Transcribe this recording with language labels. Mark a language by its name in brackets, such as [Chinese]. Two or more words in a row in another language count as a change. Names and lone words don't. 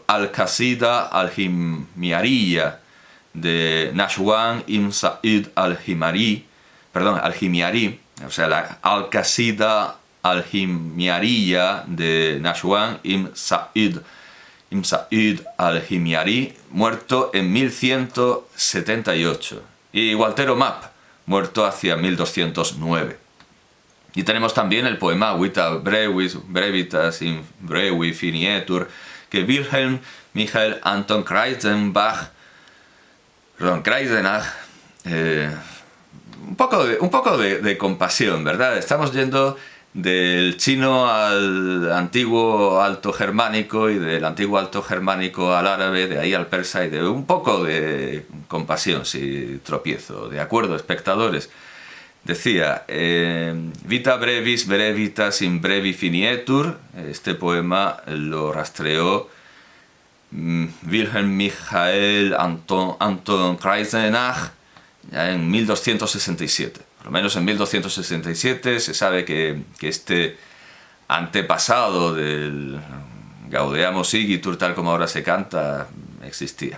[Spanish] Al-Qasida al-Himyariya, de Nashwan ibn Sa'id al-Himyari, o sea, la Al-Qasida al-Himyariya de Nashwan ibn Sa'id al-Himyari, muerto en 1178. Y Waltero Map, muerto hacia 1209. Y tenemos también el poema Vita brevitas in brevi finietur, que Wilhelm Michael Anton Kreuzenach, un poco de compasión, ¿verdad? Estamos yendo del chino al antiguo alto germánico y del antiguo alto germánico al árabe, de ahí al persa, y de un poco de compasión si tropiezo. ¿De acuerdo, espectadores? Decía, Vita brevis brevitas in brevi finietur. Este poema lo rastreó Wilhelm Michael Anton Kreuzenach ya en 1267. Por lo menos en 1267 se sabe que este antepasado del Gaudeamus Igitur, tal como ahora se canta, existía.